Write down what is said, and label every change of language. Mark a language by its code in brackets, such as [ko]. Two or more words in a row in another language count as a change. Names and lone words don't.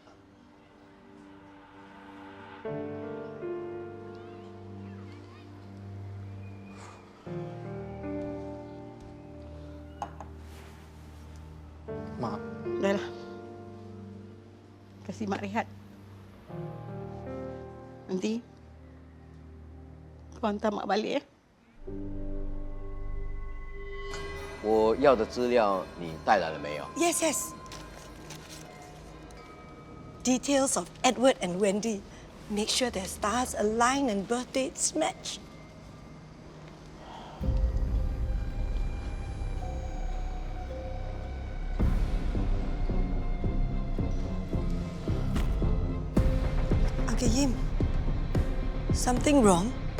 [ms] Mak. Dah lah. Kasih mak rehat. Nanti kau hantar mak balik ya. [zh] 我要的资料你带来了没有？ [en] Yes. Details of Edward and Wendy. Make sure their stars align and birth dates match. Uncle Yim, something wrong?